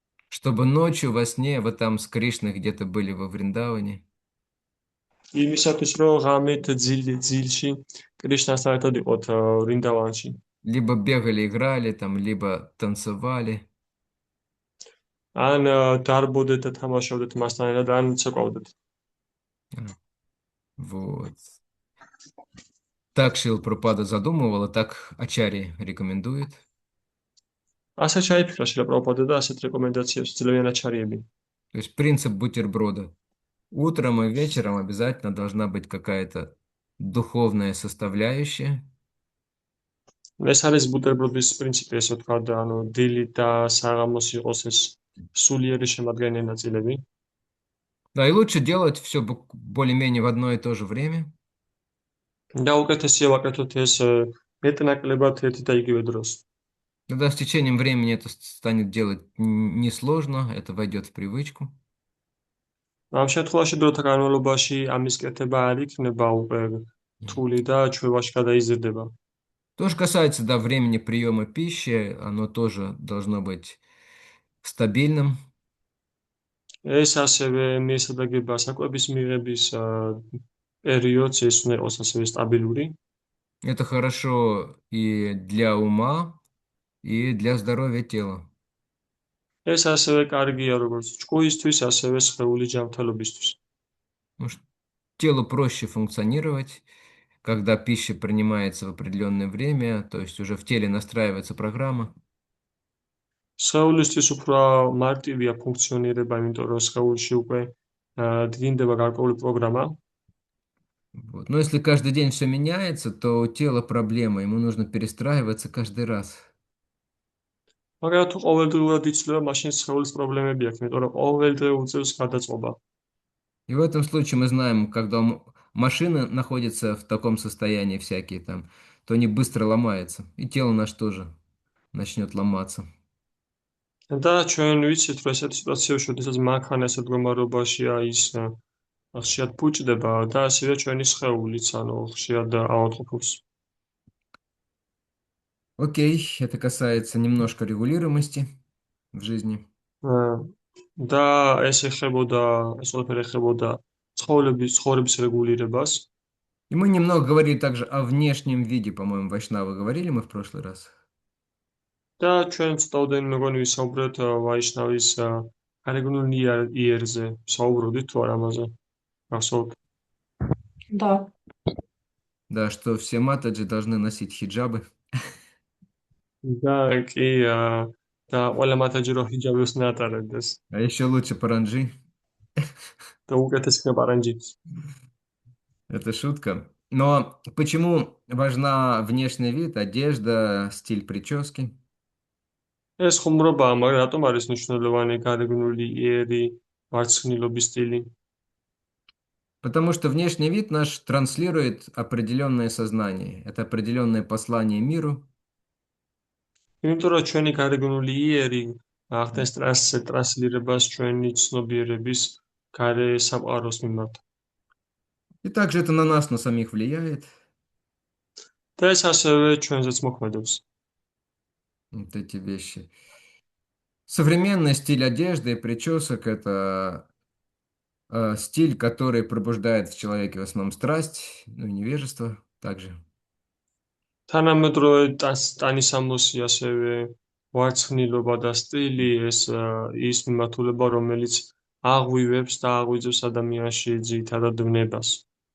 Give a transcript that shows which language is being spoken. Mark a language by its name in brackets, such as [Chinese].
[Russian] Чтобы ночью во сне вы там с Кришной где-то были во Вриндаване. [Georgian] იმისათვის, რომ ღამით ძილში კრიშნასთან ერთად იყოთ ვრინდავანში. [Russian] Либо бегали, играли там, либо танцевали. [Georgian] ან დარბოდეთ და თამაშობდეთ მასთან ერთად, ან ცეკვავდეთ. [Russian] Вот. Так Шрила Прабхупада задумывал, и так Ачарья рекомендует. [Georgian] ასე ჩაიფიქრა შილა პრაბჰუპადა და ასეთ რეკომენდაციებს ძლევიან აჩარიები. [Russian] То есть принцип бутерброда. Утром и вечером обязательно должна быть какая-то духовная составляющая. [Georgian] ეს არის ბუტერბროდის პრინციპი, ესე ვთქვა და ანუ დილი და საღამოს იყოს ეს სულიერი შემადგენელი ნაწილები. [Russian] Да, и лучше делать все более-менее в одно и то же время. [Georgian] და უკეთესია ვაკეთოთ ეს მეტნაკლებად ერთი და იგივე დროს. [Russian] Тогда с течением времени это станет делать несложно, это войдет в привычку. [Georgian] ამ შემთხვევაში დროთა განმავლობაში ამის კეთება არ იქნება უკვე რთული და ჩვევაში გადაიზრდება. [Russian] То же касается, да, времени приема пищи, оно тоже должно быть стабильным. [Georgian] ეს ასევე მიესადაგება საკვების მიღების პერიოდს, ეს უნდა იყოს ასევე სტაბილური. [Russian] Это хорошо и для ума, и для здоровья тела. [Georgian] ეს ასევე კარგია როგორც ჭკუისთვის, ასევე სხეული ჯანმრთელობისთვის. [Russian] Потому что телу проще функционировать, когда пища принимается в определенное время, то есть уже в теле настраивается программа. [Georgian] სხეულისთვის უფრო მარტივია ფუნქციონირება, იმიტომ რომ სხეულში უკვე დგინდება გარკვეული პროგრამა. [Russian] Вот. Но если каждый день все меняется, то у тела проблема, ему нужно перестраиваться каждый раз. [Georgian] მაგრამ თუ ყოველდღიურად იცვლება, მაშინ სხეულის პრობლემები აქვს, იმიტომ რომ ყოველდღე უწევს გადაწყობა. [Russian] И в этом случае мы знаем, когда машины находятся в таком состоянии всякие там, то они быстро ломаются, и тело наше тоже начнет ломаться. [Georgian] და ჩვენ ვიცით, რომ ესეთ სიტუაციებში, როდესაც მანქანა ესეთ მდგომარეობაშია, ის ხშირად ფუჭდება და ასევე ჩვენი სხეულიც, ანუ ხშირად ავადმყოფობს. [Russian] Окей, это касается немножко регулируемости в жизни. [Georgian] და ეს ყველაფერი ეხებოდა ცხოვრების რეგულირებას. [Russian] И мы немного говорили также о внешнем виде, по-моему, вайшнавы говорили мы в прошлый раз. [Georgian] და ჩვენ ცოტაოდენ მეგონი ვისაუბრეთ ვაიშნავის გარეგნულ იერზე, საუბრობდით თუ არა ამაზე. გახსოვთ? [Russian] Да. Да, что все матаджи должны носить хиджабы. [Georgian] და კი და ყველა მათაჯი რო ჰიჯაბებს ნატარებდეს. [Russian] А еще лучше паранджи. [Georgian] და უკეთეს იქნება პარანჯი. [Russian] Это шутка. Но почему важна внешний вид, одежда, стиль прически? [Georgian] ეს ხუმრობაა, მაგრამ რატომ არის მნიშვნელოვანი გარეგნული იერი, მარცხნილობის სტილი? [Russian] Потому что внешний вид наш транслирует определенное сознание. Это определенное послание миру. [Georgian] იმიტომ რომ ჩვენი გარეგნული იერი ახდენს ტრანსლირებას ჩვენი ცნობიერების გარე სამყაროს მიმართ. [Russian] И также это на нас, на самих влияет. [Georgian] და ეს ასევე ჩვენზეც მოქმედებს. [Russian] Вот эти вещи. Современный стиль одежды и причесок — это стиль, который пробуждает в человеке в основном страсть, ну и невежество также. [Georgian] თანამედროვე ტანისამოსი, ასევე ვარცხნილობა და სტილი ის მიმართულება, რომელიც აღვივებს და აღვიძებს ადამიანში ძირითადად ვნებას.